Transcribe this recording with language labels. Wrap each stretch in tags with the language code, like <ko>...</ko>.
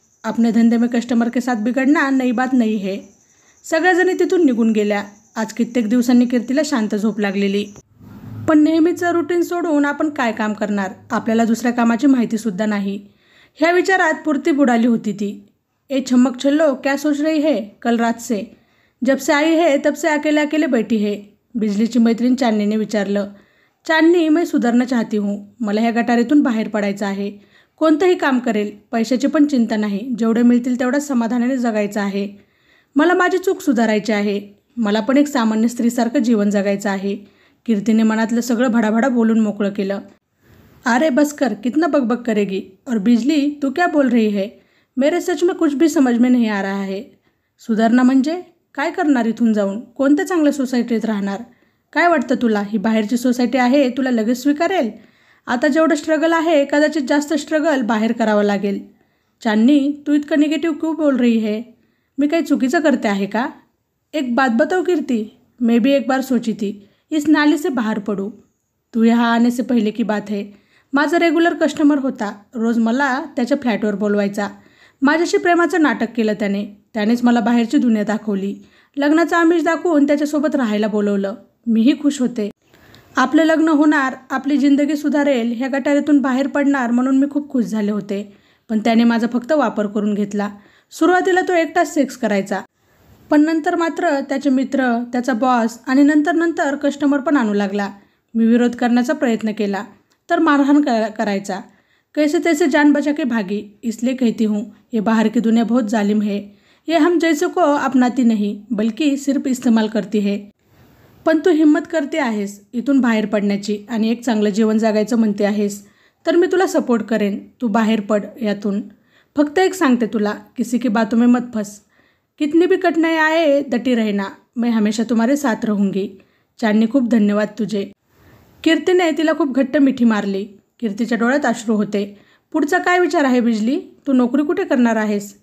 <hi>अपने धंदे में कस्टमर के साथ बिगड़ना नई बात नहीं है.</hi> <mr>सगळ्याजणी तिथून निघून गेल्या. आज कित्येक दिवसांनी कीर्तीला शांत झोप लागलेली. पण नेहमीचं रुटीन सोडून आपण काय काम करणार, आपल्याला दुसऱ्या कामाची माहितीसुद्धा नाही. ह्या विचारात पुरती बुडाली होती ती.</mr> <hi>ए छमक छल्लो क्या सोच रही है कल रात से, जब से आई है तब से अकेले अकेले बैठी है.</hi> <mr>बिजलीची मैत्रीण चांदनीने विचारलं.</mr> <hi>चांदनी, मैं सुधारना चाहती हूँ.</hi> <mr>मला ह्या गटारीतून बाहेर पडायचं आहे. कोणतंही काम करेल, पैशाची पण चिंता नाही. जेवढे मिळतील तेवढ्या समाधानाने जगायचं आहे. मला माझी चूक सुधारायची आहे. मला पण एक सामान्य स्त्रीसारखं जीवन जगायचं आहे. कीर्तीने मनातलं सगळं भडाभडा बोलून मोकळं केलं.</mr> <hi>अरे बस कर, कितना बकबक करेगी. और बिजली, तू क्या बोल रही है. मेरे सच में कुछ भी समझ में नहीं आ रहा है.</hi> <mr>सुधारणा म्हणजे काय करणार इथून जाऊन, कोणत्या चांगल्या सोसायटीत राहणार. काय वाटतं तुला, ही बाहेरची सोसायटी आहे, तुला लगेच स्वीकारेल. आता जेवढं स्ट्रगल आहे कदाचित जास्त स्ट्रगल बाहेर करावं लागेल. चांदनी, तू इतकं निगेटिव्ह</mr> <hi>क्यों बोल रही है.</hi> <mr>मी काही चुकीचं करते आहे का.</mr> <hi>एक बात बताओ कीर्ती, मैं भी एक बार सोची थी इस नाली से बाहर पडू. तू यहाँ आने से पहले की बात है.</hi> <mr>माझा रेग्युलर कस्टमर होता. रोज मला त्याच्या फ्लॅटवर बोलवायचा. माझ्याशी प्रेमाचं नाटक केलं त्यानेच मला बाहेरची दुनिया दाखवली. लग्नाचं आमिष दाखवून त्याच्यासोबत राहायला बोलवलं. मीही खुश होते. आपलं लग्न होणार, आपली जिंदगी सुधारेल, ह्या गटारीतून बाहेर पडणार म्हणून मी खूप खुश झाले होते. पण त्याने माझा फक्त वापर करून घेतला. सुरुवातीला तो एकटाच सेक्स करायचा, पण नंतर मात्र त्याचे मित्र, त्याचा बॉस आणि नंतर कस्टमर पण आणू लागला. मी विरोध करण्याचा प्रयत्न केला तर मारहाण करायचा.</mr> <hi>कैसे तैसे जान बचा के भागी. इसलिए कहती हूँ ये बाहर की दुनिया बहुत जालिम है. ये हम जैसे को अपनाती नहीं बल्कि सिर्फ इस्तेमाल करती है.</hi> <mr>पण तू हिम्मत करते आहेस इथून बाहेर पडण्याची आणि एक चांगलं जीवन जगायचं म्हणते आहेस, तर मी तुला सपोर्ट करेन. तू बाहेर पड यातून. फक्त एक सांगते तुला,</mr> <hi>किसी की बातों में मत फंस. कितनी भी कठिनाई आए डटी रहना. मैं हमेशा तुम्हारे साथ रहूँगी.</hi> <mr>चांदनी, खूप धन्यवाद तुझे. कीर्तीने तिला खूप घट्ट मिठी मारली. कीर्तीच्या डोळ्यात अश्रू होते. पुढचा काय विचार आहे बिजली. तू नोकरी कुठे करणार आहेस.</mr>